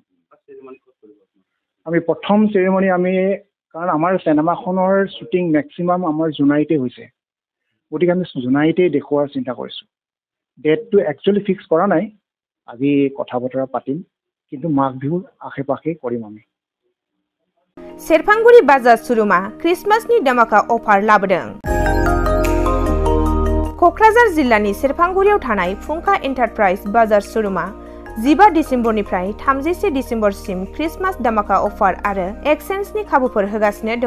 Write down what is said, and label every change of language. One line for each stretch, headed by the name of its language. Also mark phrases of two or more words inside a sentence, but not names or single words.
Assamese: আমি প্ৰথম চেৰিমনি কাৰণ আমাৰ চিনেমাখনৰ শ্বুটিং মেক্সিমাম আমাৰ জোনাইতে হৈছে, গতিকে আমি জোনাইতেই দেখুওৱাৰ চিন্তা কৰিছোঁ। ডেটটো একচুৱেলি ফিক্স কৰা নাই, আজি কথা বতৰা পাতিম, কিন্তু মাঘ বিহুৰ আশে পাশে কৰিম আমি।
Bodo: सेरफांगुरि बाजार शोरूमा क्रिसमासनि धमाका अफार लाबोदों। कक्राझार जिल्लानि सेरफांगुरियाव थानाय फुंखा एन्टारप्राइज बाजार शोरूमा 15 डिसेम्बरनिफ्राय 31 डिसेम्बरसिम क्रिसमास धमाका अफार आरो एक्सचेन्जनि खाबुफोर होगासिनो दङ।